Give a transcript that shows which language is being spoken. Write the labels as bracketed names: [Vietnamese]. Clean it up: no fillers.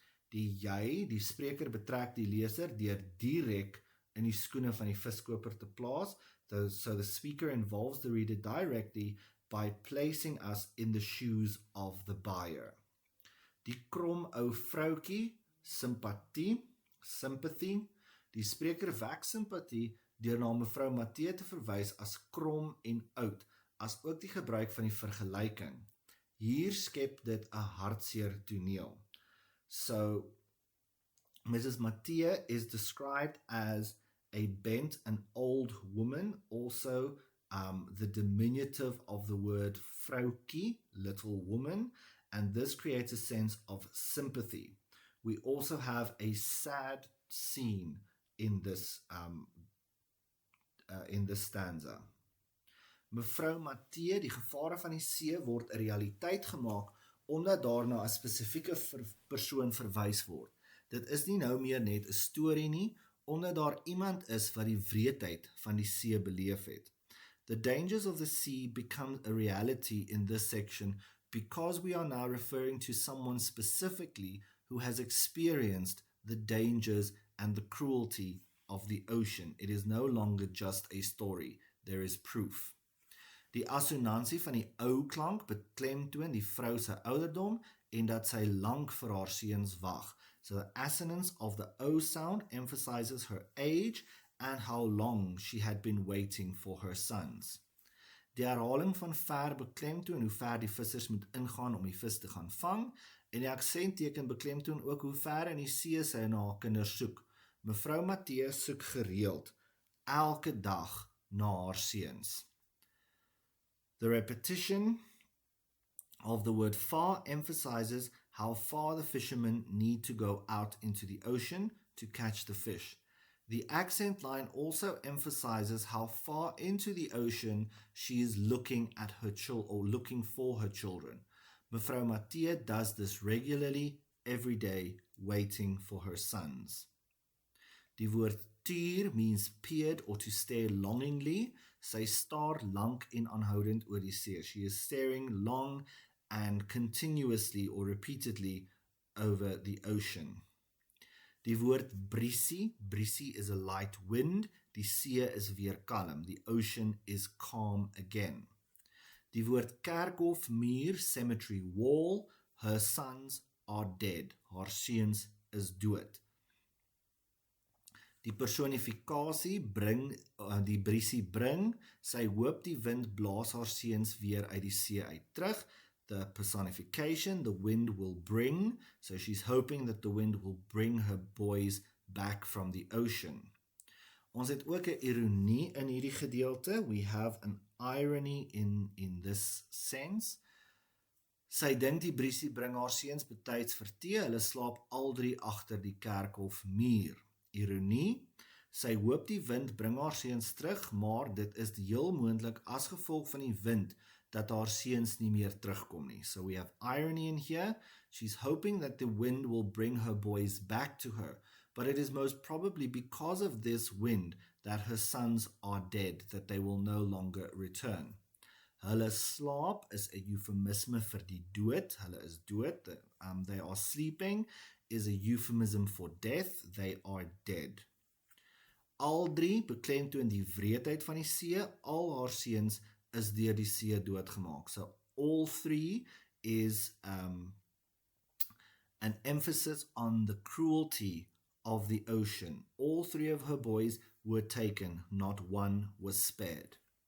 [Afrikaans] Die jy, die spreker betrek die leser deur direk in die skoene van die viskoper te plaas. [English] So the speaker involves the reader directly by placing us in the shoes of the buyer. [Afrikaans] Die krom ou vroukie, sympathie. Die spreker wek simpatie deur na mevrou Matthee te verwys as krom en oud, as ook die gebruik van die vergelyking. Hier skep dit 'n hartseer toneel. [English] So, Mrs. Matthee is described as a bent and old woman, also the diminutive of the word vroukie, little woman, and this creates a sense of sympathy. We also have a sad scene in this stanza. [Afrikaans] Mevrou Matthee, die gevare van die see word 'n realiteit gemaak omdat daarna 'n spesifieke persoon verwys word. Dit is nie nou meer net 'n storie nie, omdat daar iemand is wat die wreedheid van die see beleef het. [English] The dangers of the sea become a reality in this section because we are now referring to someone specifically who has experienced the dangers and the cruelty of the ocean. It is no longer just a story. There is proof. [Afrikaans] Die assonansie van die ou klank beklemtoon die vrou se ouderdom en dat sy lank vir haar seuns wag. [English] So the assonance of the O sound emphasizes her age and how long she had been waiting for her sons. [Afrikaans] Die herhaling van ver beklemtoon hoe ver die vissers moet ingaan om die vis te gaan vang, en die aksentteken beklemtoon ook hoe ver in die see sy na haar kinders soek. Mevrou Matthee soek gereeld, elke dag na haar seuns. [English] The repetition of the word far emphasizes how far the fishermen need to go out into the ocean to catch the fish. The accent line also emphasizes how far into the ocean she is looking at her looking for her children. Mevrou Matthee does this regularly, every day, waiting for her sons. [Afrikaans] Die woord [English] tuur means peered or to stare longingly. [Afrikaans] Sy staar lank en aanhoudend oor die see. [English] She is staring long and continuously or repeatedly over the ocean. Die woord briesie is a light wind, [Afrikaans] die see is weer kalm, [English] the ocean is calm again. [Afrikaans] Die woord kerkhof, muur, cemetery, wall, [English] her sons are dead, [Afrikaans] haar seuns is dood. Die personifikasie die briesie bring, sy hoop die wind blaas haar seuns weer uit die see uit terug. [English] The personification, the wind will bring, so she's hoping that the wind will bring her boys back from the ocean. [Afrikaans] Ons het ook 'n ironie in hierdie gedeelte. [English] We have an irony in this sense. [Afrikaans] Sy dink die briesie bring haar seuns betyds vir tee, hulle slaap al drie agter die kerkhof muur. Ironie, sy hoop die wind bring haar seuns terug, maar dit is heel moontlik as gevolg van die wind dat haar seuns nie meer terugkom nie. [English] So we have irony in here. She's hoping that the wind will bring her boys back to her, but it is most probably because of this wind that her sons are dead, that they will no longer return. [Afrikaans] Hulle slaap is 'n euphemisme vir die dood. Hulle is dood. [English] They are sleeping is a euphemism for death. They are dead. [Afrikaans] Al drie beklemtoon die wreedheid van die see. Al haar seuns is deur die see doodgemaak. [English] So all three is an emphasis on the cruelty of the ocean. All three of her boys were taken, not one was spared.